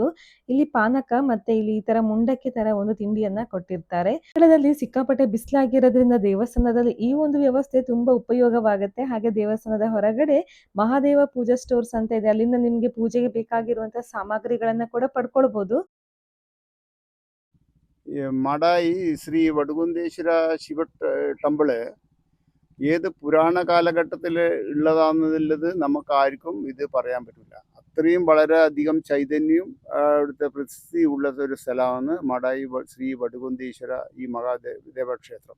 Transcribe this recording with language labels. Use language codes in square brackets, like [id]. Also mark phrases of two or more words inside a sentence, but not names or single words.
[kn] ಇಲ್ಲಿ ಪಾನಕ ಮತ್ತೆ ಇಲ್ಲಿ ಈ ತರ ಮುಂಡಕ್ಕಿ ತರ ಒಂದು ತಿಂಡಿಯನ್ನ ಕೊಟ್ಟಿರ್ತಾರೆ. ಸ್ಥಳದಲ್ಲಿ ಸಿಕ್ಕಾಪಟ್ಟೆ ಬಿಸಿಲಾಗಿರೋದ್ರಿಂದ ದೇವಸ್ಥಾನದಲ್ಲಿ ಈ ಒಂದು ವ್ಯವಸ್ಥೆ ತುಂಬಾ ಉಪಯೋಗವಾಗುತ್ತೆ. ಹಾಗೆ ದೇವಸ್ಥಾನದ ಹೊರಗಡೆ ಮಹಾದೇವ ಪೂಜಾ ಸ್ಟೋರ್ಸ್ ಅಂತ ಇದೆ. ಅಲ್ಲಿಂದ ನಿಮ್ಗೆ ಪೂಜೆಗೆ ಬೇಕಾಗಿರುವಂತಹ ಸಾಮಗ್ರಿಗಳನ್ನ ಕೂಡ ಪಡ್ಕೊಳ್ಬಹುದು. [ml] മാടായി ശ്രീ വടുകുന്തേശ്വര ശിവ ടെമ്പിള് ഏത് പുരാണ കാലഘട്ടത്തിൽ ഉള്ളതാണെന്നുള്ളത് നമുക്ക് ആർക്കും ഇത് പറയാൻ പറ്റില്ല. അത്രയും വളരെയധികം ചൈതന്യവും അവിടുത്തെ പ്രസിദ്ധി ഉള്ള ഒരു സ്ഥലമാണ് മാടായി ശ്രീ വടുകുന്തേശ്വര ഈ മഹാദേവ ക്ഷേത്രം.